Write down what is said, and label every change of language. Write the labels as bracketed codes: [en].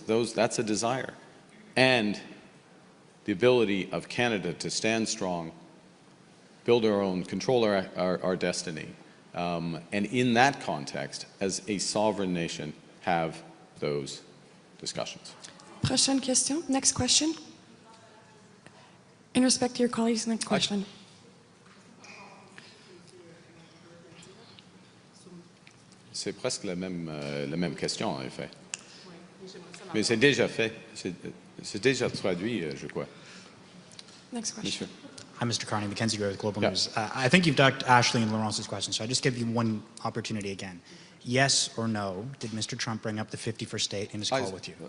[en] That's a desire. And the ability of Canada to stand strong, build our own, control our destiny, and in that context, as a sovereign nation, have those discussions. [fr] Prochaine question. [en] Next question. In respect to your colleagues, next question. [fr] C'est presque la même question, en effet. Mais c'est déjà fait. C'est déjà traduit, je crois. [en] Next question. [fr] Monsieur. [en] Hi, Mr. Carney, Mackenzie Gray with Global Yeah. News. I think you've ducked Ashley and Laurence's question, so I just give you one opportunity again. Yes or no, did Mr. Trump bring up the 51st state in his call with you?